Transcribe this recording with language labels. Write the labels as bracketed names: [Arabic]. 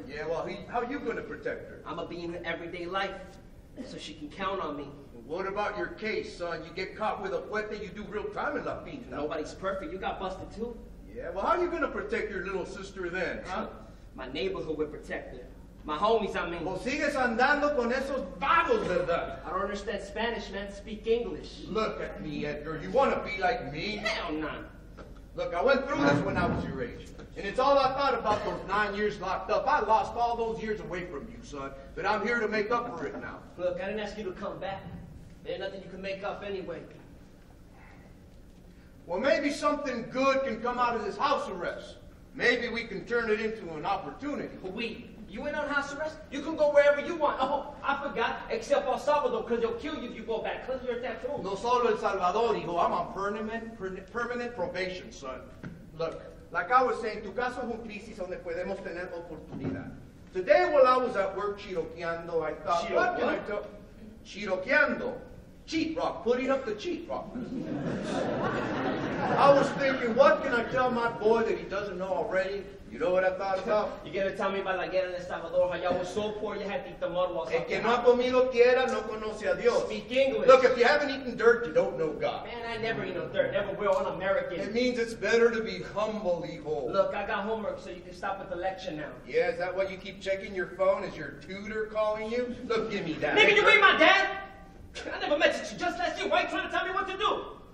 [English] Yeah, well, how are you going to protect her? I'ma be in her everyday life, so she can count on me. What about your case, son? You get caught with a puente, you do real time in La Pinta. Nobody's perfect. You got busted too. Yeah, well, how are you going to protect your little sister then, huh? My neighborhood would protect her. My homies, I mean. [Spanish] O sigues andando con esos vagos, ¿verdad? [English] I don't understand Spanish, man. Speak English. Look at me, Edgar. You want to be like me? Hell no. Look, I went through this when I was your age. And it's all I thought about those 9 years locked up. I lost all those years away from you, son. But I'm here to make up for it now. Look, I didn't ask you to come back. There's nothing you can make up anyway. Well, maybe something good can come out of this house arrest. Maybe we can turn it into an opportunity. You ain't on house arrest? You can go wherever you want. Oh, I forgot, except El Salvador, because they'll kill you if you go back. Cleanse your tattoo. [Spanish] No solo El Salvador, hijo. [English] I'm on permanent probation, son. Look, like I was saying, tu caso es un crisis donde podemos tener oportunidad. Today, while I was at work chiroqueando, I thought, what can I do? Chiroqueando. Cheat rock, putting up the cheat rock. I was thinking, what can I tell my boy that he doesn't know already? You know what I thought about? You're going to tell me about la guerra en El Salvador, how y'all was so poor you had to eat the mud walls. [Spanish] El que no ha comido tierra no conoce a Dios. [English] Speak English. Look, if you haven't eaten dirt, you don't know God. Man, I never eat no dirt. Never will. I'm American. It means it's better to be humble, hijo. Look, I got homework, so you can stop with the lecture now. Yeah, is that why you keep checking your phone? Is your tutor calling you? Look, give me that. Nigga, you ain't my dad! I never met you just last year. Why are you trying to tell me what to do?